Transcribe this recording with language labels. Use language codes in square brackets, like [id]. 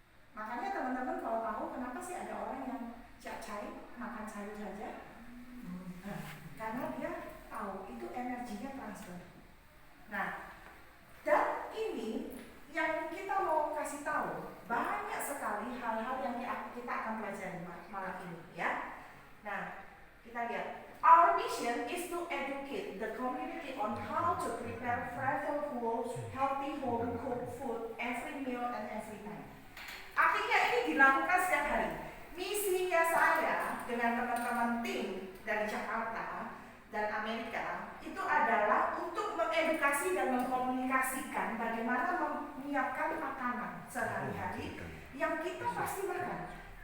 [id] Makanya teman-teman kalau tahu kenapa sih ada orang yang cai makan sayur saja, karena dia tahu itu energinya transfer. Nah, dan ini yang kita mau kasih tahu, banyak sekali hal-hal yang kita akan pelajari malam ini, ya. Nah, kita lihat. [en] Our mission is to educate the community on how to prepare flavorful, healthy, home cooked food every meal and every time. [id] Artinya ini dilakukan setiap hari. Misinya saya dengan teman-teman tim dari Jakarta dan Amerika itu adalah untuk mengedukasi dan mengkomunikasikan bagaimana menyiapkan makanan sehari-hari yang kita pasti makan.